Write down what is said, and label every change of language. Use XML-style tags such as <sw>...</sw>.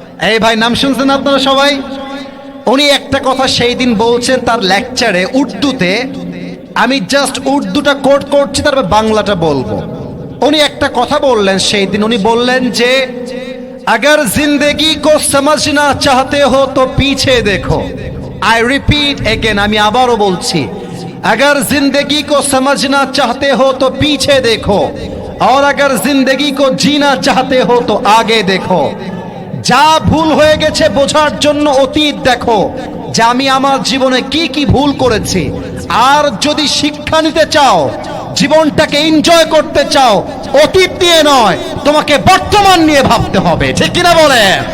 <bn>এই ভাই, নাম শুনছেন আপনারা সবাই? উনি একটা কথা সেই দিন বলছেন তার লেকচারে উর্দুতে, আমি জাস্ট উর্দুটা কোট করছি, তারপর বাংলাটা বলবো। উনি একটা কথা বললেন সেই দিন, উনি বললেন যে</bn> <hi>अगर जिंदगी को समझना चाहते हो तो पीछे देखो।</hi> <en>I repeat again,</en> <bn>আমি আবারও বলছি,</bn> <hi>अगर जिंदगी को समझना चाहते हो तो पीछे देखो और अगर जिंदगी को जीना चाहते हो तो आगे देखो।</hi> <bn>যা ভুল হয়ে গেছে বোঝার জন্য অতীত দেখো, যে আমি আমার জীবনে কি কি ভুল করেছি। আর যদি শিক্ষা নিতে চাও, জীবনটাকে এনজয় করতে চাও, অতীত নিয়ে নয়, তোমাকে বর্তমান নিয়ে ভাবতে হবে। ঠিক কিনা বলে?</bn>